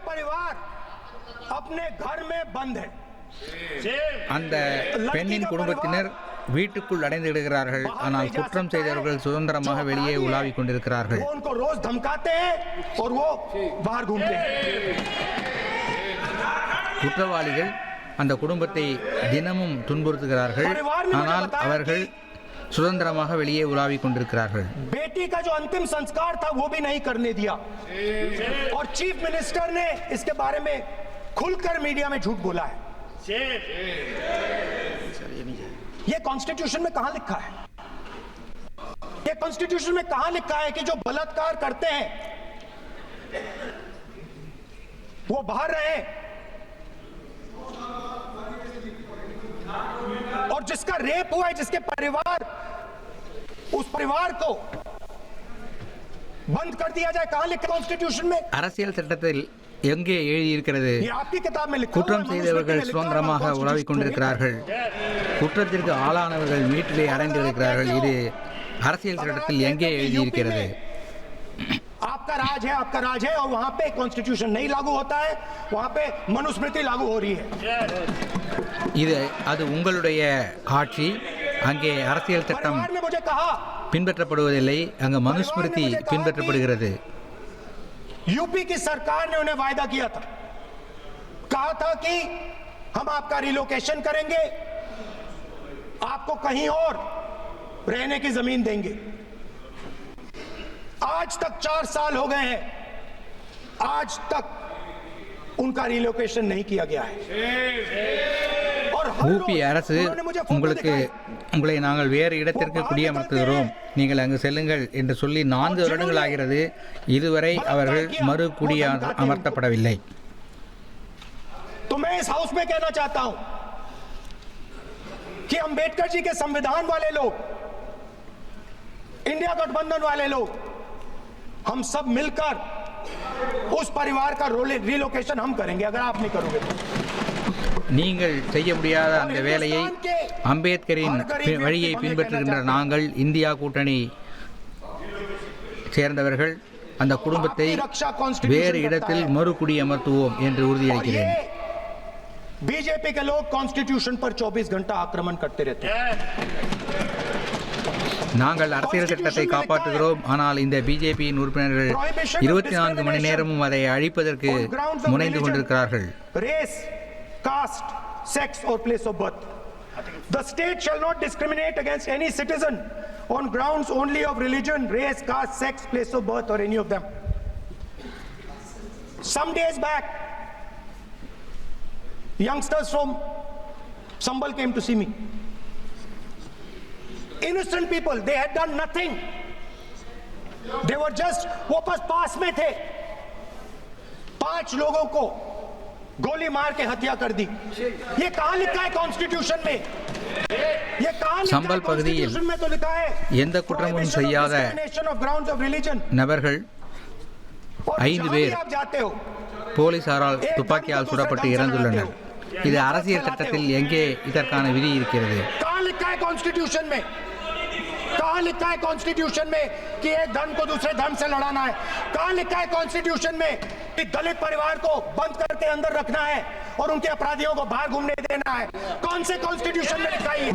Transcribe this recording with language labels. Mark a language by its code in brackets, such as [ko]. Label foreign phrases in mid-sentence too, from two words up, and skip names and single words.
[ta] அந்த பெண்ணின் குடும்பத்தினர் வீட்டுக்குள் அடைந்து விடுகிறார்கள், ஆனால் குற்றம் செய்தவர்கள் சுதந்திரமாக வெளியே உலாவிக் கொண்டிருக்கிறார்கள். குற்றவாளிகள் அந்த குடும்பத்தை தினமும் துன்புறுத்துகிறார்கள், ஆனால் அவர்கள் சுதந்திரமாக வெளியே உலாவிக் கொண்டிருக்கிறார்கள். [hi] बेटी का जो अंतिम संस्कार था वो भी नहीं करने दिया और [en] chief minister [hi] ने इसके बारे में खुलकर मीडिया में झूठ बोला है। ये कॉन्स्टिट्यूशन में कहां लिखा है? ये कॉन्स्टिट्यूशन में कहां लिखा है कि जो बलात्कार करते हैं वो बाहर रहे और जिसका रेप हुआ है, जिसके परिवार, उस परिवार को बंद कर दिया जाए? कहां लिखा कॉन्स्टिट्यूशन में? [ta] அரசியல் சட்டத்தில் எங்கே எழுதியிருக்கிறது? குற்றம் செய்தவர்கள் சுதந்திரமாக உலாவிக் கொண்டிருக்கிறார்கள், குற்றத்திற்கு ஆளானவர்கள் வீட்டிலே அடைந்து இருக்கிறார்கள். இது அரசியல் சட்டத்தில் எங்கே எழுதியிருக்கிறது? [hi] आप आपका राज है और वहां पे कॉन्स्टिट्यूशन नहीं लागू होता है, वहां पे मनुस्मृति लागू हो रही है। [ta] இது அது உங்களுடைய ஆட்சி. அங்கே அரசியல் சட்டம் [hi] परिवार ने मुझे कहा, [ta] பின்பற்றப்படுவதில்லை, அங்கே மனுஸ்மிருதி பின்பற்றப்படுகிறது. [hi] यूपी की सरकार ने उन्हें वायदा किया था, कहा था कि हम आपका रिलोकेशन करेंगे, आपको कहीं और रहने की जमीन देंगे। आज तक 4 साल हो गए हैं, आज तक उनका रिलोकेशन नहीं किया गया है। और [ta] ஊபி அரசு உங்களை நாங்கள் வேறு இடத்திற்கு குடியமர்த்துகிறோம், நீங்கள் அங்கு செல்லுங்கள் என்று சொல்லி 4 வருடங்கள் ஆகிறது. இதுவரை அவர்கள் மறு குடியமர்த்தப்படவில்லை. [hi] तो मैं इस हाउस में कहना चाहता हूं कि अंबेडकर जी के संविधान वाले लोग, इंडिया गठबंधन वाले लोग, हम सब मिलकर उस परिवार का रिलोकेशन हम करेंगे, अगर आप नहीं करोगे तो। [ta] நீங்கள் செய்ய முடியாத அந்த வேலையை அம்பேத்கரின் வழியை பின்பற்றுகின்ற நாங்கள், இந்தியா கூட்டணி சேர்ந்தவர்கள், அந்த குடும்பத்தை வேறு இடத்தில் மறுகுடியமர்த்துவோம் என்று உறுதியளிக்கிறேன். [hi] बीजेपी के लोग कॉन्स्टिट्यूशन पर 24 घंटा आक्रमण करते रहते हैं. [ta] நாங்கள் அரசியல் சட்டத்தை காப்பாற்றுகிறோம், ஆனால் இந்த பிஜேபியின் உறுப்பினர்கள் 24 மணி நேரமும் அதை அழிப்பதற்கு முனைந்து கொண்டிருக்கிறார்கள். [en] Race, caste, sex or place of birth. The state shall not discriminate against any citizen on grounds only of religion, race, caste, sex, place of birth or any of them. Some days back, youngsters from Sambal came to see me. Innocent people, they had done nothing. They were just, [hi] वो पास में थे, 5 लोगों को गोली मार के हत्या कर दी. ये कहां लिखा है कॉन्स्टिट्यूशन में? ये कहां लिखा है कॉन्स्टिट्यूशन में? तो लिखा है [ta] எந்த குற்றமும் செய்யாத நபர்கள் 5 பேர் போலீசாரால் துப்பாக்கியால் சுடப்பட்டு இறந்துள்ளனர். இது அரசியல் சட்டத்தில் எங்கே இதற்கான விதி இருக்கிறது? [hi] कहां लिखा है कॉन्स्टिट्यूशन में? कहां लिखा है कॉन्स्टिट्यूशन में कि एक धर्म को दूसरे धर्म से लड़ाना है? कहां लिखा है कॉन्स्टिट्यूशन में कि दलित परिवार को बंद करके अंदर रखना है और उनके अपराधियों को बाहर घूमने देना है? कौन से कॉन्स्टिट्यूशन में लिखा है?